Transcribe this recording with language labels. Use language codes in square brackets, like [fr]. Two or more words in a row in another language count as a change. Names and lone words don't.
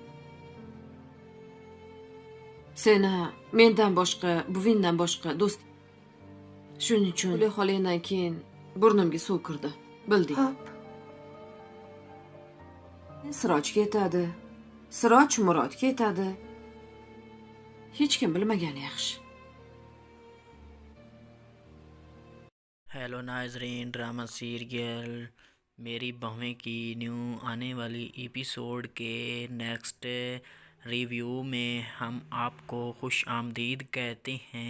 [uz] Seni mendan boshqa, buvingdan boshqa do'st. Shuning uchun Guli xolangdan keyin burnimga suv kirdi. Bilding. Hop. Siroj ketadi. Siroj Murod ketadi. Hech kim bilmagani yaxshi. [ur] ہیلو ناظرین, [en] drama serial [ur] میری بہویں کی نیو آنے والی ایپیسوڈ کے [en] next review [ur] میں ہم آپ کو خوش آمدید کہتے ہیں.